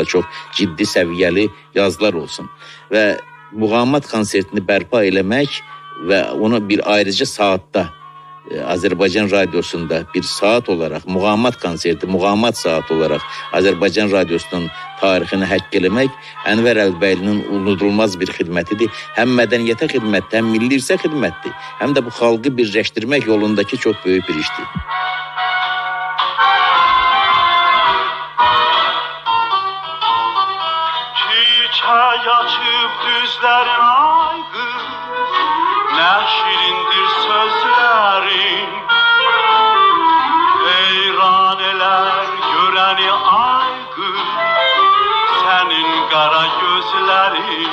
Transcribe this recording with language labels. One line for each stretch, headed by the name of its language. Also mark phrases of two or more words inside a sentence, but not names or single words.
Azerbaijani: Çox ciddi səviyyəli yazılar olsun. Və muğamat konsertini bərpa eləmək və onu bir ayrıca saatda Azərbaycan Radyosunda bir saat olaraq muğamat konserti, muğamat saat olaraq Azərbaycan Radyosunun tarixini həkk eləmək Ənvər Əlbəylinin unudulmaz bir xidmətidir. Həm mədəniyyətə xidmətdir, həm milli irsə xidmətdir, həm də bu xalqı birləşdirmək yolundakı çox böyük bir işdir.
Turkish: Çay açıp düzlerin ay kız, ne şirindir sözlerin. Heyran eler göreni ay kız, senin kara gözlerin.